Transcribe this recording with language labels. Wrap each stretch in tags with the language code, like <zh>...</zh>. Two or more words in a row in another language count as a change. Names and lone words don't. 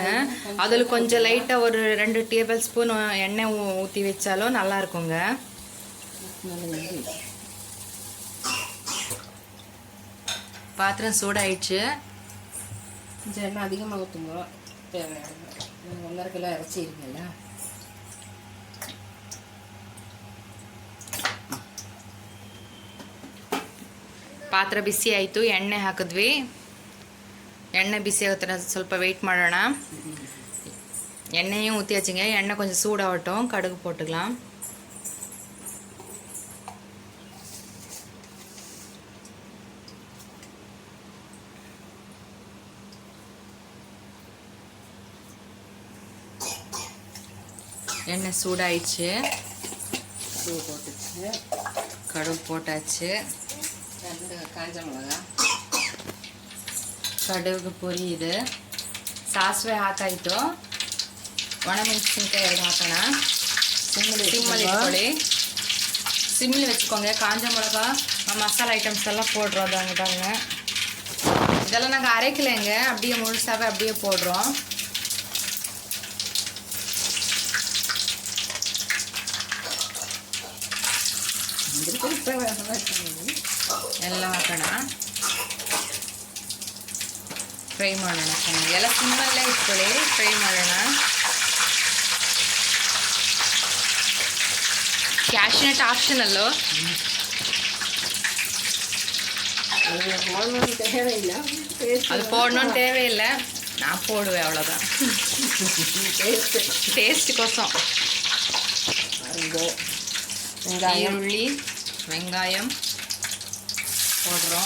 <ta>அதில் கொஞ்சம் லைட்டாக ஒரு 2 டேபிள் ஸ்பூன் எண்ணெய் ஊற்றி வச்சாலும் நல்லா இருக்குங்க. பாத்திரம் சூடாயிடுச்சு. கொஞ்சம் எண்ணெய் அதிகமாக ஊற்றுங்க. 1.5 கிலோ இறைச்சி இருக்குல்ல.</ta> <kn>ಪಾತ್ರ ಬಿಸಿ ಆಯಿತು. ಎಣ್ಣೆ ಹಾಕಿದ್ವಿ. ಎಣ್ಣೆ ಬಿಸಿ ಆಗೋ ಥರ ಸ್ವಲ್ಪ ವೆಯ್ಟ್ ಮಾಡೋಣ.</kn> <ta>எண்ணெயும் ஊற்றியாச்சுங்க. எண்ணெய் கொஞ்சம் சூடாகட்டும். கடுகு போட்டுக்கலாம். எண்ணெய் சூடாயிடுச்சு. கடுகு போட்டாச்சு. 2 காஞ்ச மிளகா.</ta> <kn>ಕಡುಗು ಪುರಿಯಿದೆ. ಸಾಸಿವೆ ಹಾಕಾಯಿತು. ಒಣಮೆಣಸಿನ್ಕಾಯಿ 2 ಹಾಕೋಣ. ಸಿಮ್ಮಲ್ಲಿ ಇಟ್ಕೊಳ್ಳಿ.</kn> <ta>ಸಿಮ್ಮಲ್ಲಿ வச்சுக்கோங்க. காஞ்ச மிளகா, மசாலா ஐட்டம்ஸ் எல்லாம் போடுறோம். தாங்க இதெல்லாம் நாங்கள் அரைக்கலைங்க, அப்படியே முழுசாவே அப்படியே போடுறோம்.</ta> <kn>எல்லாம் ಹಾಕೋಣ. ಫ್ರೈ ಮಾಡೋಣ ಚೆನ್ನಾಗಿ. ಎಲ್ಲ ಸಿಮ್ಮಲ್ಲೇ ಇಟ್ಕೊಳ್ಳಿ, ಫ್ರೈ ಮಾಡೋಣ. ಕ್ಯಾಶ್ನಟ್ ಆಪ್ಷನಲ್ಲು,</kn> <ta>அது போடணும்னு தேவையில்லை. நான் போடுவேன், அவ்வளோதான். டேஸ்ட்டுக்கோசம். ஈருள்ளி, வெங்காயம் போடுறோம்.</ta>